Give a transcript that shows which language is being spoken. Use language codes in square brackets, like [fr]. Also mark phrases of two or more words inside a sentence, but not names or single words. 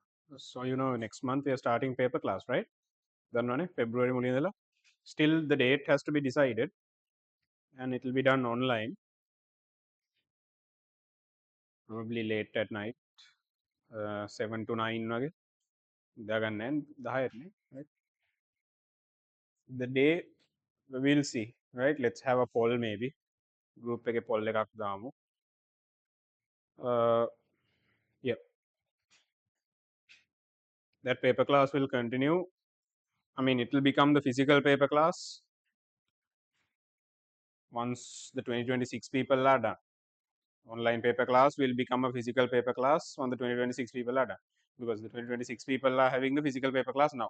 [en] So next month we are starting paper class, right? [si] දන්නවනේ February මුලින් ඉඳලා. [en] Still the date has to be decided and it will be done online. Probably late at night, 7 to 9 වගේ. [si] දාගන්න 10ටනේ, [en] right? The day we'll see, right? Let's have a poll maybe. [si] Group එකේ poll එකක් දාමු. [en] Yeah, that paper class will continue. I mean, it will become the physical paper class once the 2026 people are done. Online paper class will become a physical paper class when the 2026 people are done, because the 2026 people are having the physical paper class now.